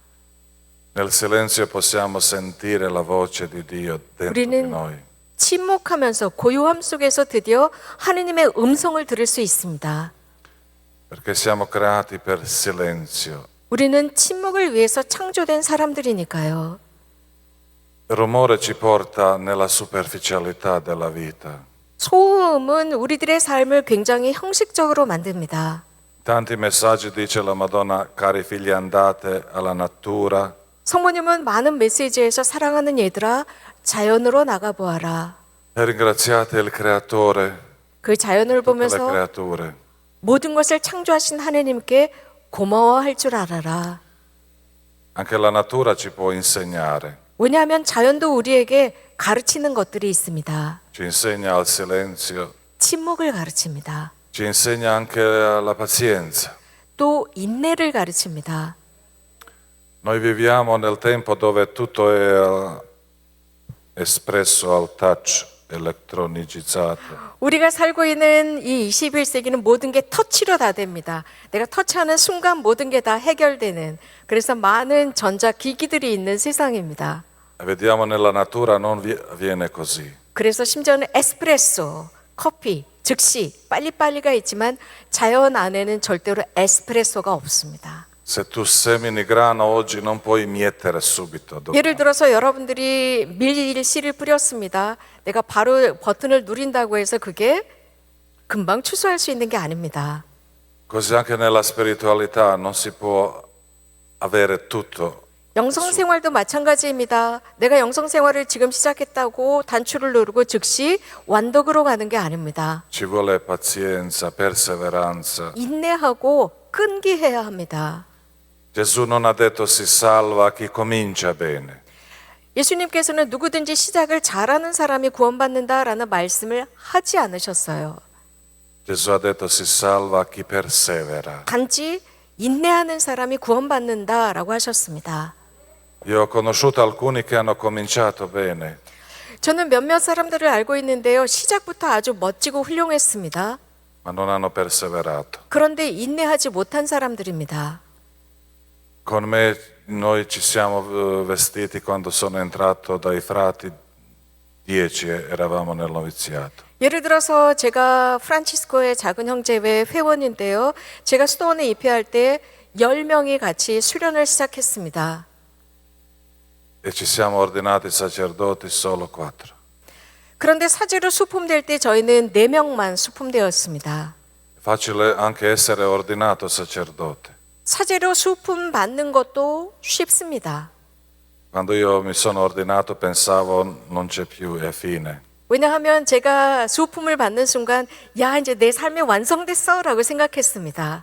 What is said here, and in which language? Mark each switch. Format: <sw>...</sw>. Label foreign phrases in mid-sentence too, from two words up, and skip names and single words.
<it>Nel silenzio possiamo sentire la voce di Dio dentro di</it> <ko>우리는</ko> <it>noi.</it> <ko>침묵하면서 고요함 속에서 드디어 하느님의 음성을 들을 수 있습니다.</ko> <it>Perché siamo creati per il silenzio.</it> <ko>우리는 침묵을 위해서 창조된 사람들이니까요.</ko> <it>Il rumore ci porta nella superficialità della vita.</it> <ko>소음은 우리들의 삶을 굉장히 형식적으로 만듭니다.</ko> <it>Tanti messaggi dice la Madonna, cari figli andate alla natura,</it> <ko>성모님은 많은 메시지에서 사랑하는 얘들아 자연으로 나가보아라.</ko> <it>e ringraziate il Creatore,</it> <ko>그 자연을</ko> <it>tutte le</it> <ko>보면서</ko> <it>creature.</it> <ko>모든 것을 창조하신 하느님께 고마워할 줄 알아라.</ko> <it>Anche la natura ci può insegnare,</it> <ko>왜냐하면 자연도 우리에게 가르치는 것들이 있습니다.</ko> <it>ci insegna al silenzio,</it> <ko>침묵을 가르칩니다.</ko> <it>ci insegna anche la pazienza.</it> <ko>또 인내를 가르칩니다.</ko> <it>Noi viviamo nel tempo dove tutto è espresso al touch, elettronicizzato.</it> <ko>우리가 살고 있는 이 21세기는 모든 게 터치로 다 됩니다. 내가 터치하는 순간 모든 게 다 해결되는, 그래서 많은 전자기기들이 있는 세상입니다.</ko> <it>E vediamo nella natura non avviene così.</it> <ko>그래서 심지어는 에스프레소, 커피, 즉시 빨리빨리가 있지만 자연 안에는 절대로 에스프레소가 없습니다.</ko> <it>Se tu semini grano oggi non puoi mietere subito.</it> <ko>예를 들어서 여러분들이 밀실을 뿌렸습니다. 내가 바로 버튼을 누린다고 해서 그게 금방 추수할 수 있는 게 아닙니다.</ko> <it>Così anche nella spiritualità non si può avere tutto.</it> <ko>영성생활도 마찬가지입니다. 내가 영성생활을 지금 시작했다고 단추를 누르고 즉시 완덕으로 가는 게 아닙니다.</ko> <it>Ci vuole pazienza, perseveranza.</it> <ko>인내하고 끈기해야 합니다.</ko> <it>Gesù non ha detto si salva chi comincia bene.</it> <ko>예수님께서는 누구든지 시작을 잘하는 사람이 구원받는다라는 말씀을 하지 않으셨어요.</ko> <it>Gesù ha detto si salva chi persevera.</it> <ko>단지 인내하는 사람이 구원받는다라고 하셨습니다.</ko> <it>Io ho conosciuto alcuni che hanno cominciato bene,</it> <ko>저는 몇몇 사람들을 알고 있는데요. 시작부터 아주 멋지고 훌륭했습니다.</ko> <it>ma non hanno perseverato.</it> <ko>그런데 인내하지 못한 사람들입니다.</ko> <it>Con me noi ci siamo vestiti quando sono entrato dai frati, 10 eravamo nel noviziato.</it> <ko>예를 들어서 제가 프란치스코의 작은 형제회 회원인데요. 제가 수도원에 입회할 때 10명이 같이 수련을 시작했습니다.</ko> <it>E ci siamo ordinati sacerdoti solo 4.</it> <ko>그런데 사제로 수품될 때 저희는 4명만 수품되었습니다.</ko> <it>Facile anche essere ordinato sacerdote.</it> <ko>사제로 수품 받는 것도 쉽습니다.</ko> <it>Quando io mi sono ordinato pensavo non c'è più, è fine.</it> <ko>왜냐하면 제가 수품을 받는 순간 야 이제 내 삶이 완성됐어 라고 생각했습니다.</ko>